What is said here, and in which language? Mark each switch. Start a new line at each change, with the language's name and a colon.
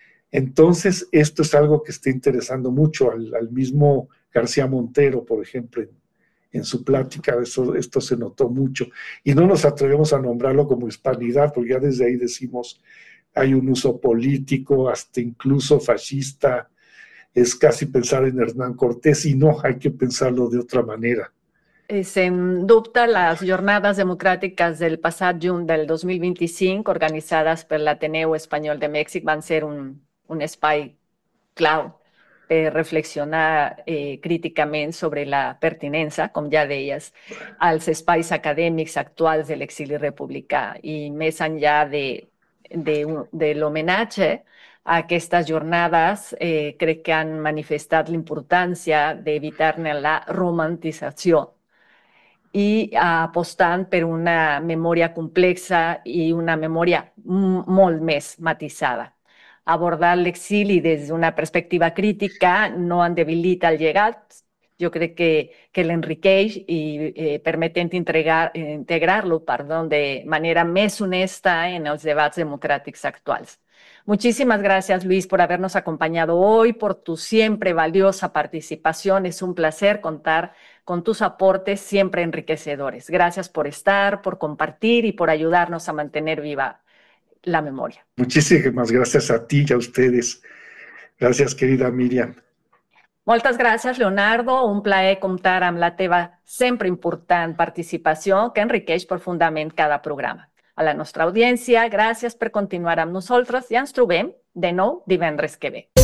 Spanish: Entonces, esto es algo que está interesando mucho al mismo García Montero, por ejemplo, en su plática. Esto se notó mucho. Y no nos atrevemos a nombrarlo como hispanidad, porque ya desde ahí decimos, hay un uso político, hasta incluso fascista. Es casi pensar en Hernán Cortés, y no, hay que pensarlo de otra manera.
Catalan: Sens dubte, les Jornades Democràtiques del passat juny del 2025, organitzades per l'Ateneu Espanyol de Mèxic, van ser un espai clau per reflexionar críticament sobre la pertinença, com ja deies, als espais acadèmics actuals de l'exili republicà. I més enllà de l'homenatge a aquestes jornades, crec que han manifestat l'importància d'evitar-ne la romantització i apostant per una memòria complexa i una memòria molt més matisada. Abordar l'exili des d'una perspectiva crítica no en debilita el llegat, jo crec que l'enriqueix i permetent integrar-lo de manera més honesta en els debats democràtics actuals.
Spanish: Muchísimas gracias, Luis, por habernos acompañado hoy, por tu siempre valiosa participación. Es un placer contar con tus aportes siempre enriquecedores. Gracias por estar, por compartir y por ayudarnos a mantener viva la memoria. Muchísimas gracias a ti y a ustedes. Gracias, querida Miriam.
Catalan: Moltes gràcies, Leonardo. Un plaer comptar amb la teva sempre important participació que enriqueix profundament cada programa. A la nostra audiència, gràcies per continuar amb nosaltres i ens trobem de nou divendres que ve.